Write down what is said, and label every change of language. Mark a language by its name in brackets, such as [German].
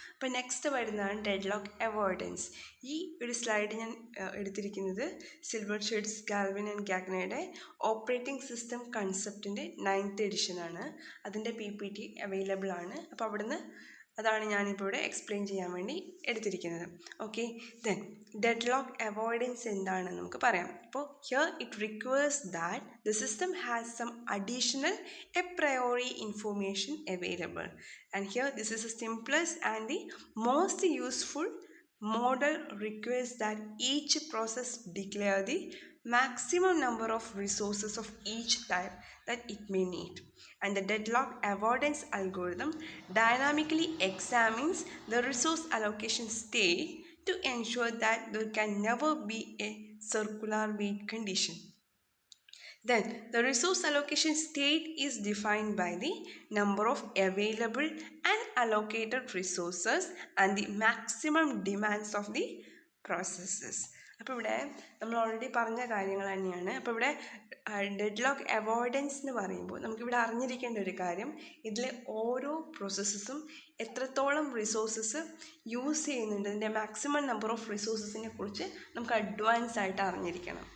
[Malayalam] അപ്പോൾ നെക്സ്റ്റ് വരുന്നതാണ് deadlock avoidance. ഈ ഒരു സ്ലൈഡ് ഞാൻ എടുത്തിരിക്കുന്നത് സിൽവർഷെറ്റ്സ് ഗാൽവിൻ ആൻഡ് ഗാഗ്നയുടെ ഓപ്പറേറ്റിംഗ് സിസ്റ്റം കൺസെപ്റ്റിൻ്റെ 9th എഡിഷനാണ്. അതിൻ്റെ PPT അവൈലബിൾ ആണ്. അപ്പോൾ അവിടുന്ന് അതാണ് ഞാനിപ്പോൾ ഇവിടെ എക്സ്പ്ലെയിൻ ചെയ്യാൻ വേണ്ടി എടുത്തിരിക്കുന്നത്. ഓക്കെ, ദെൻ ഡെഡ്ലോക്ക് അവോയ്ഡൻസ് എന്താണെന്ന് നമുക്ക് പറയാം. അപ്പോൾ [English] Here it requires that the system has some additional a priori information available, and here this is a simplest and the most useful model requires that each process declare the maximum number of resources of each type that it may need, and the deadlock avoidance algorithm dynamically examines the resource allocation state to ensure that there can never be a circular wait condition. Then the resource allocation state is defined by the number of available and allocated resources and the maximum demands of the processes. [Malayalam] അപ്പോൾ ഇവിടെ നമ്മൾ already പറഞ്ഞ കാര്യങ്ങൾ തന്നെയാണ്. അപ്പോൾ ഇവിടെ deadlock avoidance എന്ന് പറയുമ്പോൾ നമുക്കിവിടെ അറിഞ്ഞിരിക്കേണ്ട ഒരു കാര്യം, ഇതിലെ ഓരോ പ്രോസസ്സസും എത്രത്തോളം റിസോഴ്സസ് യൂസ് ചെയ്യുന്നുണ്ട്, ഇതിൻ്റെ മാക്സിമം നമ്പർ ഓഫ് റിസോഴ്സസിനെ കുറിച്ച് നമുക്ക് അഡ്വാൻസ് ആയിട്ട് അറിഞ്ഞിരിക്കണം.